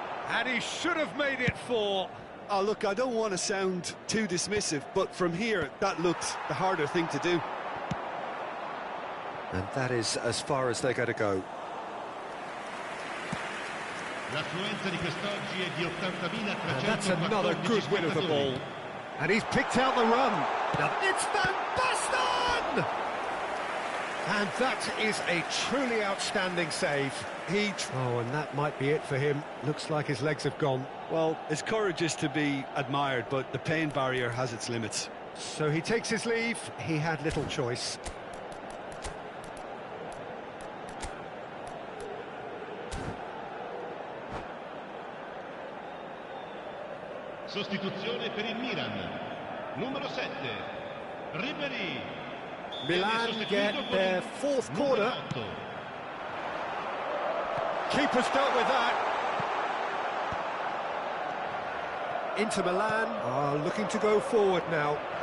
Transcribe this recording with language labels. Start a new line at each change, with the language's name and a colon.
English: And he should have made it 4. Oh, look, I don't want to sound too dismissive, but from here, that looked the harder thing to do. And that is as far as they're going to go.
Italian: L'affluenza di quest'oggi è di 80.314
English: And that's another good win of the ball. And he's picked out the run. Now it's Van Basten! And that is a truly outstanding save. Oh, and that might be it for him. Looks like his legs have gone. Well, his courage is to be admired, but the pain barrier has its limits. So he takes his leave. He had little choice.
Italian: Sostituzione per il Milan. Numero 7, Ribéry.
English: Milan get their fourth corner. Keeper's dealt with that. Inter Milan are looking to go forward now.